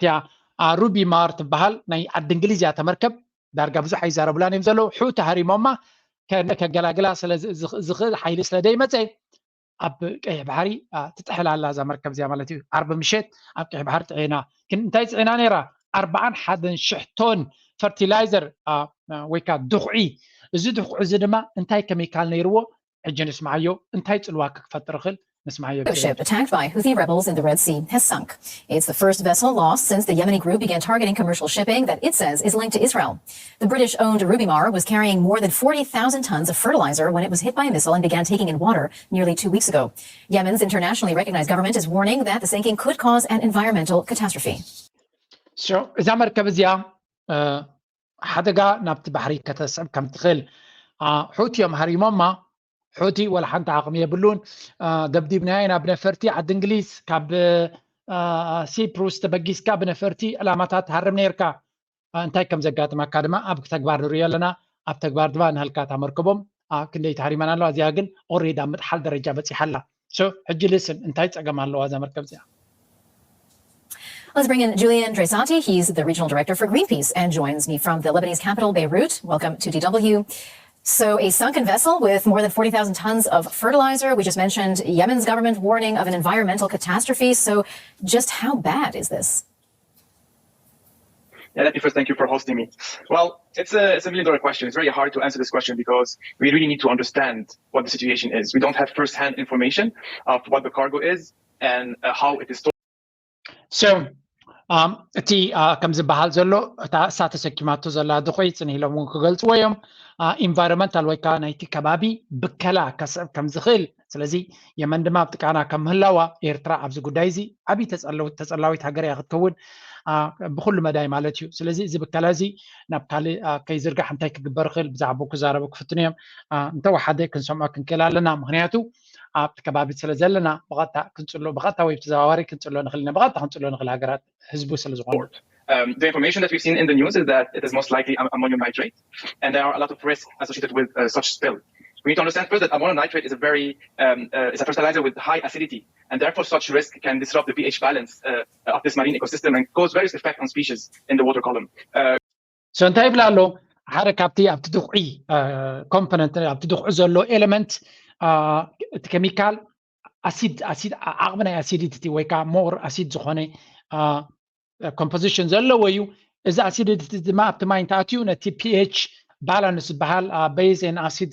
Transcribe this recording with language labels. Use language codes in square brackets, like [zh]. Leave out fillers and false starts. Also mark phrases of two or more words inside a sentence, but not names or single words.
[ti] እያ ሩቢ ማር ትበሃል ናይ ዓዲ እንግሊዝ እያ ተመርከብ ዳርጋ ብዙሕ ኣይዛረቡላን እዮም ዘለዉ ሑቲ ሃሪሞማ ከገላግላ ስለዝኽእል ሓይሊ ስለደይመፀ ኣብ ቀይሕ ባሕሪ ትጥሕል ኣላ እዛ መርከብ እዚኣ ማለት እዩ ዓርቢ ምሸት ኣብ ቀይሕ ባሕሪ ጥዒና ግን እንታይ ፅዒና ነይራ 41,000 ቶን ፈርቲላይዘር ወይ ከዓ ድኹዒ እዚ ድኹዒ እዚ ድማ እንታይ ኬሚካል ነይርዎ ሕጂ ንስማዓዮ እንታይ ፅልዋ ክፈጥር ይኽእል ንስማዓዮ [en] ship attacked by Houthi rebels in the Red Sea has sunk. It's the first vessel lost since the Yemeni group began targeting commercial shipping that it says is linked to Israel. The British-owned Rubimar was carrying more than 40,000 tons of fertilizer when it was hit by a missile and began taking in water nearly 2 weeks ago. Yemen's internationally recognized government is warning that the sinking could cause an environmental catastrophe. So, [ti] እዛ መርከብ እዚኣ ሓደጋ ናብቲ ባሕሪ ከተስዕብ ከም ትኽእል ሑቲ እዮም ሃሪሞማ ሑቲ ወላ ሓንቲ ዓቕሚ የብሉን ደብዲብና ናብ ነፈርቲ ዓዲ እንግሊዝ ካብ ሲፕሩስ ተበጊስካ ብነፈርቲ ዕላማታት ሃርም ነርካ እንታይ ከም ዘጋጥመካ ድማ ኣብ ተግባር ንሪኦ ኣለና ኣብ ተግባር ድማ ንሃልካታ መርከቦም ክንደይ ተሃሪመና ኣለዋ እዚኣ ግን ኦሬዲ ኣብ ምጥሓል ደረጃ በፂሓላ ሕጂ ልስን እንታይ ፀገም ኣለዋ እዛ መርከብ እዚኣ [en] Let's bring in Julian Dreisati. He's the regional director for Greenpeace and joins me from the Lebanese capital, Beirut. Welcome to DW. So a sunken vessel with more than 40,000 tons of fertilizer. We just mentioned Yemen's government warning of an environmental catastrophe. So just how bad is this? Yeah, let me first thank you for hosting me. Well, it's a million-dollar question. It's very hard to answer this question because we really need to understand what the situation is. We don't have first-hand information of what the cargo is and how it is stored. So, [ti] እቲ ከም ዝበሃል ዘሎ እታ እሳተ ሰኪማቶ ዘላ ድኹዒ ፅኒኢሎም እውን ክገልፅዎ እዮም ኢንቫይሮንመንታል ወይ ከዓ ናይቲ ከባቢ ብከላ ከስዕብ ከም ዝኽእል ስለዚ የመን ድማ ኣብ ጥቃና ከም ምህላዋ ኤርትራ ኣብዚ ጉዳይ እዚ ዓብዪ ተፀላዊት ሃገር እያ ክትከውን ብኩሉ መዳይ ማለት እዩ ስለዚ እዚ ብከላ እዚ ናብ ካሊእ ከይዝርጋሕ እንታይ ክግበር ይኽእል ብዛዕባ ክዛረቡ ክፍትኑ እዮም እንተወሓደ ክንሰምዖ ክንክእል ኣለና ምክንያቱ ኣብቲ ከባቢ ስለ ዘለና ብቐጥታ ወይ ብተዘዋዋሪ ክንፅሎ ንኽእል ኢና ብቐጥታ ክንፅሎ ንኽእል ሃገራት ህዝቡ ስለ ዝኾኑ [en] The information that we've seen in the news is that it is most likely ammonium nitrate, and there are a lot of risks associated with such spill. We need to understand first that ammonium nitrate is is a fertilizer with high acidity, and therefore such risk can disrupt the pH balance of this marine ecosystem and cause various effects on species in the water column. [ti] So እንታይ ብላ ኣሎ ሓደ ካብቲ ኣብቲ ድቑዒ ኮምፖነንት ኣብቲ ድቑዒ ዘሎ ኤሌመንት እቲ ኬሚካል አሲድ ዓቕሚ ናይ አሲዲቲ ወይ ከዓ [en] more acid [ti] ዝኾነ ኮምፖዚሽን ዘለዎ እዩ እዚ አሲዲቲ ድማ ኣብቲ ማይ እንተኣትዩ ነቲ [en] pH balance [ti] ዝበሃል [en] base and acid